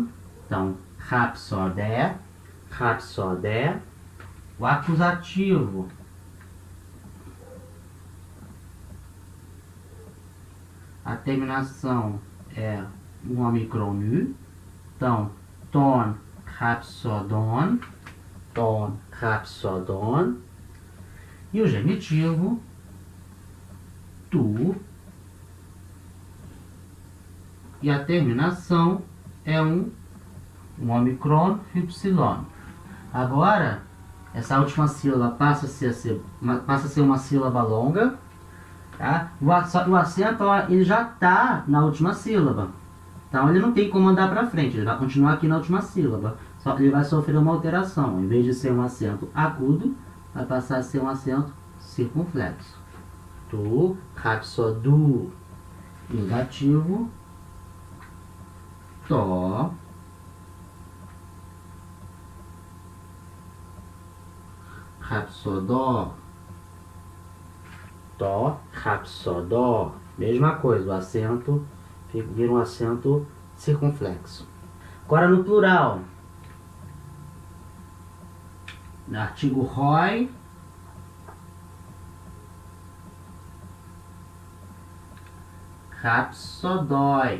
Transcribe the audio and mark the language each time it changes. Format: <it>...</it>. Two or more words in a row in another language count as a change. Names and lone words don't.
<el>Então, ῥαψῳδέ. ῥαψῳδέ.</el> <pt>O acusativo a terminação é um omicron nu. Então,</pt> <el>τὸν ῥαψῳδόν. τὸν ῥαψῳδόν.</el> <pt>E o genitivo tu. E a terminação é um omicron ypsilon. Agora, essa última sílaba passa a ser uma sílaba longa. Tá? O acento ele já está na última sílaba. Então ele não tem como andar para frente, ele vai continuar aqui na última sílaba. Só ele vai sofrer uma alteração. Em vez de ser um acento agudo, vai passar a ser um acento circunflexo.</pt> <el>τοῦ, ῥαψῳδοῦ.</el> <pt>E o dativo, to. Rapsodó.</pt> <el>τῷ, ῥαψῳδῷ.</el> <pt>Mesma coisa, o acento vira um acento circunflexo. Agora no plural. No artigo roi. Rapsodói.</pt>